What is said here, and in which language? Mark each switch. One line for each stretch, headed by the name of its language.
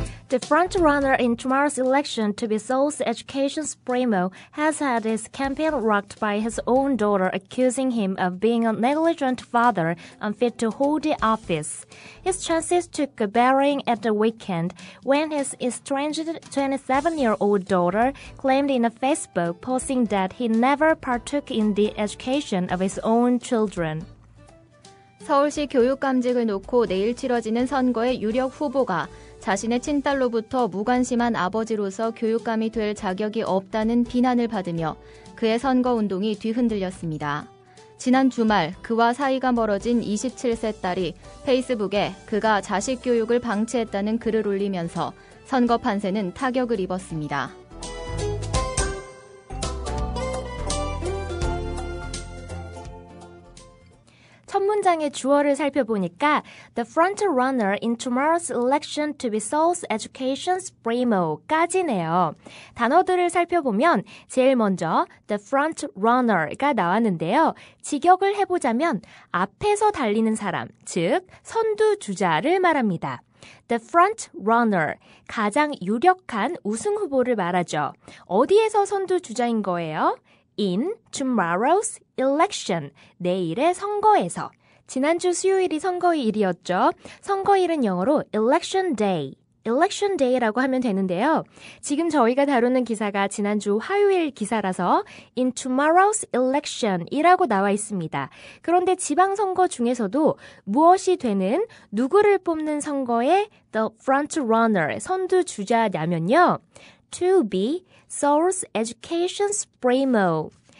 English: The frontrunner in tomorrow's election to be Seoul's Education Supremo has had his campaign rocked by his own daughter accusing him of being a negligent father unfit to hold the office. His chances took a bearing at the weekend when his estranged 27-year-old daughter claimed in a Facebook posting that he never partook in the education of his own children.
Korean: 서울시 교육감직을 놓고 내일 치러지는 선거의 유력 후보가 자신의 친딸로부터 무관심한 아버지로서 교육감이 될 자격이 없다는 비난을 받으며 그의 선거운동이 뒤흔들렸습니다. 지난 주말 그와 사이가 멀어진 27세 딸이 페이스북에 그가 자식 교육을 방치했다는 글을 올리면서 선거 판세는 타격을 입었습니다. 첫 문장의 주어를 살펴보니까
English: The frontrunner in tomorrow's election to be Seoul's Education Supremo
Korean: 까지네요. 단어들을 살펴보면 제일 먼저
English: The frontrunner
Korean: 가 나왔는데요. 직역을 해보자면 앞에서 달리는 사람, 즉 선두주자를 말합니다.
English: The front runner,
Korean: 가장 유력한 우승 후보를 말하죠. 어디에서 선두주자인 거예요?
English: In tomorrow's election,
Korean: 내일의 선거에서. 지난주 수요일이 선거일이었죠. 선거일은 영어로
English: election day, election day
Korean: 라고 하면 되는데요. 지금 저희가 다루는 기사가 지난주 화요일 기사라서
English: in tomorrow's election
Korean: 이라고 나와 있습니다. 그런데 지방선거 중에서도 무엇이 되는 누구를 뽑는 선거에
English: the front runner,
Korean: 선두주자냐면요.
English: To be Seoul's Education Supremo.